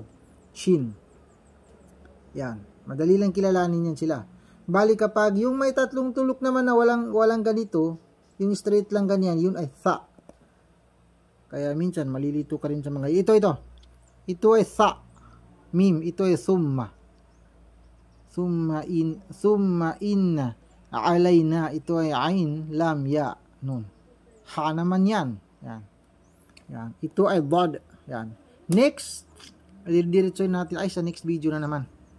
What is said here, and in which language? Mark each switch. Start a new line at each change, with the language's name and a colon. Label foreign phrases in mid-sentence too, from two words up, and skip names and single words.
Filipino: Shin. Yan. Madali lang kilalanin yan sila. Bali kapag yung may tatlong tulok naman na walang ganito, yung straight lang ganyan, yun ay tha. Kaya minsan malilito ka rin sa mga ito. Ito ay tha. Mim, ito ay summa.
Arabic: ثم إن.
Filipino: Alayna, ito ay ain, lam, ya, nun. Ha naman yan. Yan. Yan. Ito ay bod. Yan. Next, diretso natin ay sa next video na naman.